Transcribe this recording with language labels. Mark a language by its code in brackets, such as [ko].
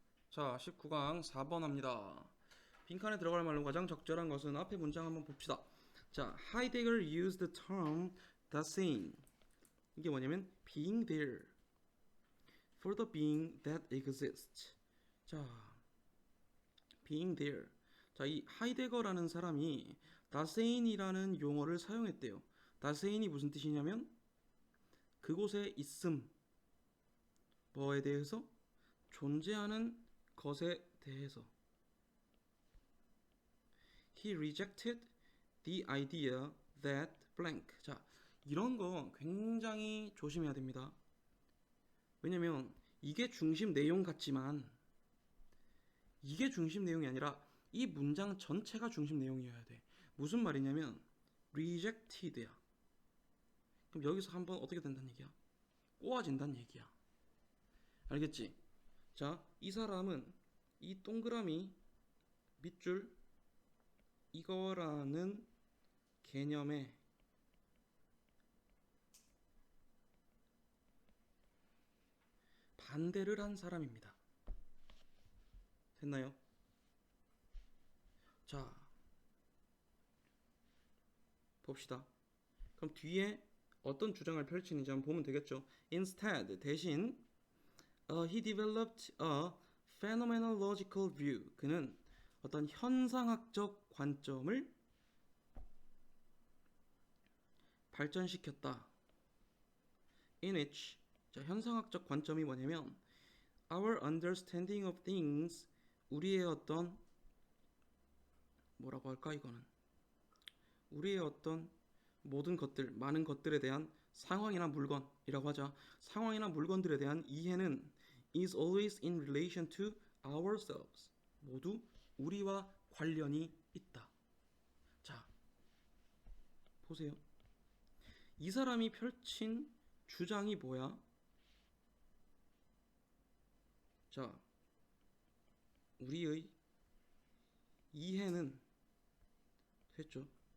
[ko] 자, 19강 4번 합니다. 빈칸에 들어갈 말로 가장 적절한 것은 앞에 문장 한번 봅시다. [en] 자, Heidegger used the term the same. [ko] 이게 뭐냐면 [en] being there for the being that exists. 자, being there. [ko] 자, 이 하이데거라는 사람이 다세인이라는 용어를 사용했대요. 다세인이 무슨 뜻이냐면 그곳에 있음, 뭐에 대해서 존재하는 것에 대해서. [en] He rejected the idea that blank. [ko] 자, 이런 거 굉장히 조심해야 됩니다. 왜냐면 이게 중심 내용 같지만 이게 중심 내용이 아니라 이 문장 전체가 중심 내용이어야 돼. 무슨 말이냐면 rejected야. 그럼 여기서 한번 어떻게 된다는 얘기야? 꼬아진다는 얘기야. 알겠지? 자, 이 사람은 이 동그라미 밑줄 이거라는 개념에 반대를 한 사람입니다. 됐나요? 자, 봅시다. 그럼 뒤에 어떤 주장을 펼치는지 한번 보면 되겠죠. [en] Instead, [ko] 대신 [en] he developed a phenomenological view. [ko] 그는 어떤 현상학적 관점을 발전시켰다. [en] In which, [ko] 자, 현상학적 관점이 뭐냐면 [en] our understanding of things, [ko] 우리의 어떤 뭐라고 할까 이거는 우리의 어떤 모든 것들, 많은 것들에 대한 상황이나 물건이라고 하자. 상황이나 물건들에 대한 이해는 [en] is always in relation to ourselves. [ko] 모두 우리와 관련이 있다. 자, 보세요. 이 사람이 펼친 주장이 뭐야? 자, 우리의 이해는 됐죠?